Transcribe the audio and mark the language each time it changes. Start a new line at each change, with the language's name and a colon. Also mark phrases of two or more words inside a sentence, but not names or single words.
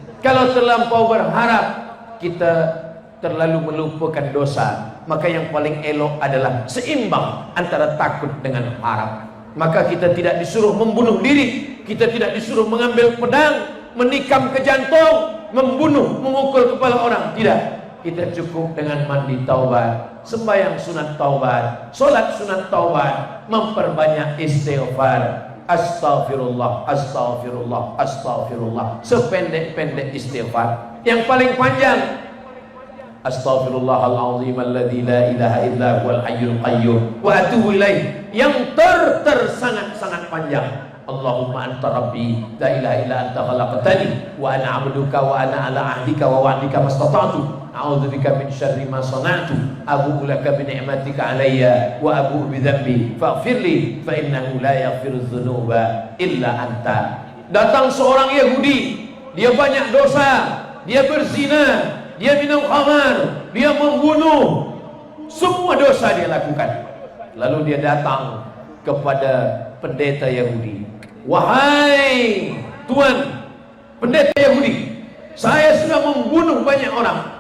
Malay: Kalau terlampau berharap, kita terlalu melupakan dosa. Maka yang paling elok adalah seimbang antara takut dengan harap. Maka kita tidak disuruh membunuh diri, kita tidak disuruh mengambil pedang, menikam ke jantung, membunuh, memukul kepala orang. Tidak. Kita cukup dengan mandi taubat, sembahyang sunat taubat, solat sunat taubat, memperbanyak istighfar.
Arabic: أستغفر الله، أستغفر الله، أستغفر الله.
Malay: Sependek-pendek istighfar. Yang paling panjang,
Arabic: أستغفر الله العظيم الذي لا إله إلا هو الحي القيوم وأتوب إليه.
Malay: Yang sangat-sangat panjang,
Arabic: اللهم أنت ربي لا إله إلا أنت خلقتني وأنا عبدك وأنا على عهدك ووعدك ما استطعت أعوذ بك من شر ما صنعت أبوء لك بنعمتك علي وأبوء بذنبي فاغفر لي فإنه لا يغفر الذنوب إلا أنت.
Malay: Datang seorang Yahudi, dia banyak dosa, dia berzina, dia minum khamar, dia membunuh, semua dosa dia lakukan. Lalu dia datang kepada pendeta Yahudi. Wahai Tuan, pendeta Yahudi, saya sudah membunuh banyak orang.